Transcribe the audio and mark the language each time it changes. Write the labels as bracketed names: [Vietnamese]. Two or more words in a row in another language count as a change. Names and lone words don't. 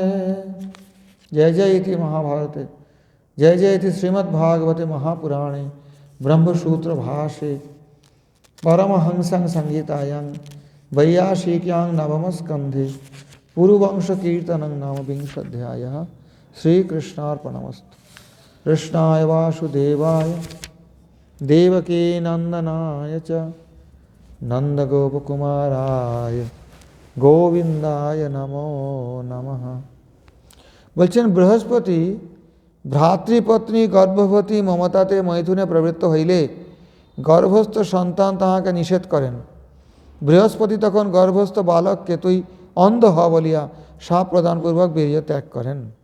[Sanskrit] जय जय इति महाभारते, जय जय इति श्रीमद्भागवते महापुराणे ब्रह्मसूत्र भाष्ये परमहंसं संहितायां वैयासिक्यां नवमस्कन्धे पूर्ववंश कीर्तनं नाम विंशोऽध्यायः। श्रीकृष्णार्पणमस्तु। कृष्णाय वासुदेवाय देवकी नन्दनाय च नन्दगोपकुमाराय गोविन्दाय नमो नमः। [Bangla] বলছেন বৃহস্পতি ভ্রাতৃপত্নী গর্ভবতী মমতাতে মৈথুনে প্রবৃত্ত হইলে গর্ভস্থ সন্তান তাহাকে নিষেধ করেন। বৃহস্পতি তখন গর্ভস্থ বালককে তুই অন্ধ হ বলিয়া শাপ প্রদানপূর্বক বীর্য ত্যাগ করেন।